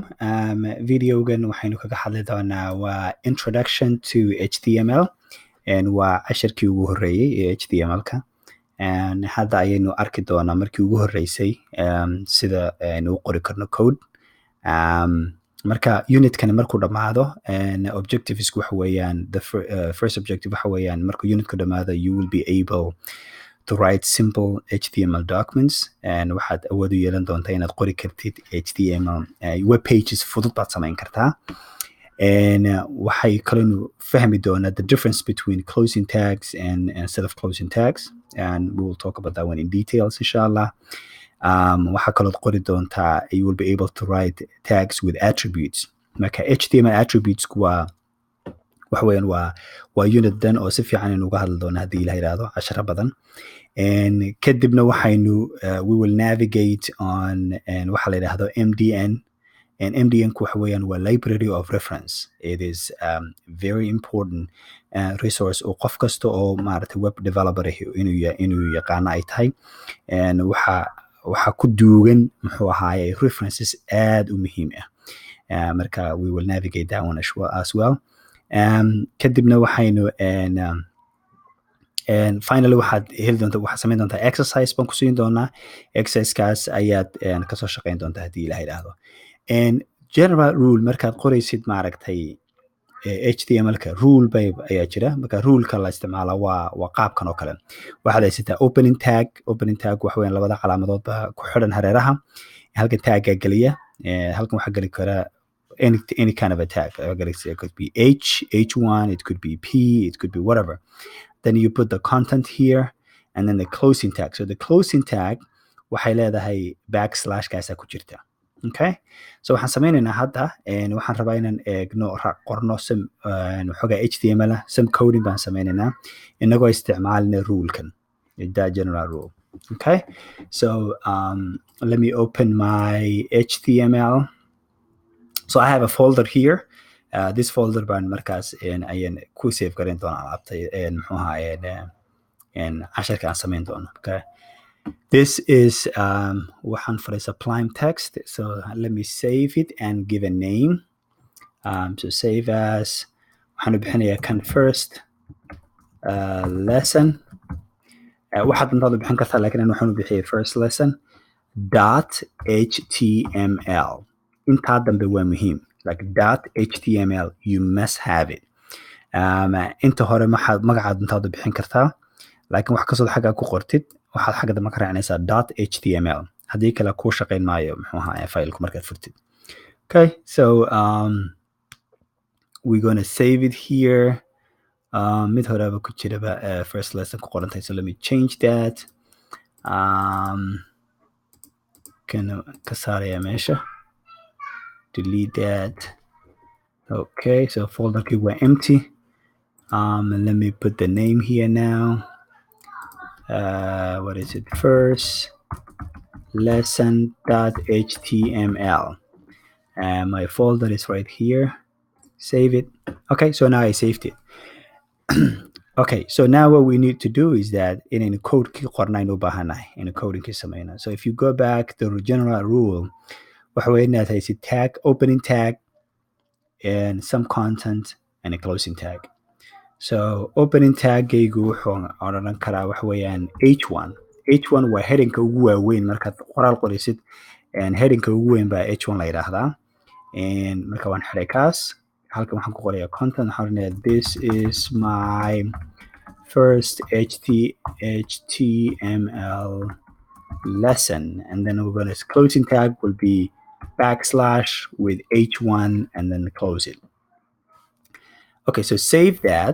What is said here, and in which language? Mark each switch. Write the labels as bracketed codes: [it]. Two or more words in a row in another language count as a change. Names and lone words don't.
[so] Videogan waxaynu kaga hadli doonaa waa Introduction to HTML waa casharkii ugu horreeyey ee HTML-ka. Hadda ayaynu arki doonaa markii ugu horreysay sida aynu u qori karno code. Marka unitkani markuu dhammaado objectives waxa weeyaan [en] first objective [so] waxa weeyaan markuu unitku dhammaado [en] you will be able to write simple HTML documents [so] waxaad awood u yeelan doontaa inaad qori kartid [en] HTML web pages [so] fudud baad samayn kartaa. Waxay kaloo fahmi doonaa [en] the difference between closing tags and self-closing tags, and we will talk about that one in details inshallah. [so] Waxaa kaloo qori doontaa [en] you will be able to write tags with attributes. [so] Marka [en] HTML attributes [so] waxa weeyaan waa unit dan oo si fiican aynu uga hadli doonaa haddii la yidhaahdo casharo badan. Kadibna waxaynu [en] we will navigate on [so] waxa la yidhaahdo MDN. MDN-ku waxa weeyaan waa [en] library of reference. It is very important resource [so] oo qof kasta oo maaragtay [en] web developer [so] inuu yaqaano ay tahay. Waxa ku duugan muxuu ahaaye references aad u muhiim ah. [en] Marka we will navigate that one as well. [so] Kadibna waxaynu finally waxaad samayn doontaa exercise baan ku siin doonaa. Exercisekaas ayaad kasoo shaqayn doontaa haddii la yidhaahdo. [en] General rule [so] markaad qoraysid maaragtay HTML-ka rule ayaa jira. Marka ruleka la isticmaala waa qaabkan oo kale. Waxaad haysataa [en] opening tag [so] waxa weeyaan labada calaamadood baa ku xidhan hareeraha. Halkan tagga geliya. Halkan waxaa geli kara [en] any kind of a tag. It could be H1, it could be P, it could be whatever. Then you put the content here and then the closing tag. So the closing tag [so] waxay leedahay backslash kaasa ku jirta. Okay? So waxaan sameynaynaa hadda waxaan rabaa inaan eegno qorno waxoogaa HTML [en] some coding [so] baan sameynaynaa inagoo isticmaalina rulekan [en] that general rule. [so] Okay? [en] So let me open my HTML. So I have a folder here. This folder [so] baan markaas ayaan ku save garan doonaa alaabta muxuu ahaaye casharka aan samayn doono. [en] Okay? This is [so] waxaan furay [en] sublime text. So let me save it and give a name. [so] So [en] save as [so] waxaan u bixinayaa kan [en] first lesson. [so] Waxaad intaad u bixin kartaa laakiin waxaan u bixiyay [en] first lesson [so] .html. Intaa dambe waa muhiim. [en] Like .html, you must have it. [so] Inta hore magacaad intaad u bixin kartaa laakiin wax kastoo xagga ku qortid waxaad xagga dambe ka raacinaysaa .html. haddii kale kuu shaqayn maayo muxuu ahaa faylku markaad furtid. [en] Okay, so we're going to save it here. [so] Mid horeba ku jiraba [en] first lesson [so] ku qorantahay, [en] so let me change that. [so] Kana ka saaraya meesha. [en] Delete that. Okay, so folder were empty. And let me put the name here now. What is it? First lesson.html. My folder is right here. Save it. Okay, so now I saved it. Okay, so now what we need to do is that in a code in a coding kisamayna. So if you go back to the general rule, [so] waxa weeye inaad haysid tag, [en] opening tag, and some content and a closing tag. So opening [so] tag-gaygu wuxuu odhan karaa waxa weeyaan H1. H1 waa headingka ugu waaweyn markaad qoraal qorisid. Headingka ugu weyn baa H1 la yidhaahdaa. Marka waan xiray kaas. Halkan waxaan ku qorayaa content. Waxaan odhanayaa [en] this is my first HTML lesson. And then we're going to closing tag will be backslash with H1 and then close it. Okay, so save that.